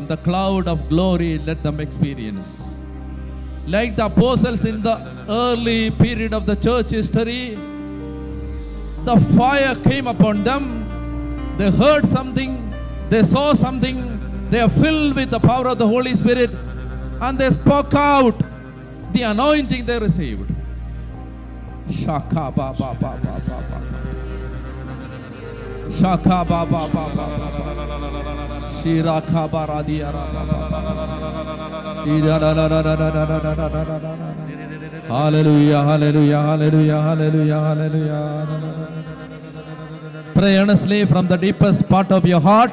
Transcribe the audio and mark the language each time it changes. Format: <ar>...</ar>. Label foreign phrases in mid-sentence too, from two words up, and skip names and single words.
<en>The cloud of glory, let them experience. Like the apostles in the early period of the church history, the fire came upon them. They heard something, they saw something, they are filled with the power of the Holy Spirit, and they spoke out The anointing they received. Shaka ba ba ba ba ba ba. Shaka ba ba ba ba ba. Shiraka ba radia ra ba ba. Hallelujah, hallelujah, hallelujah, hallelujah, hallelujah. Pray earnestly from the deepest part of your heart.</en>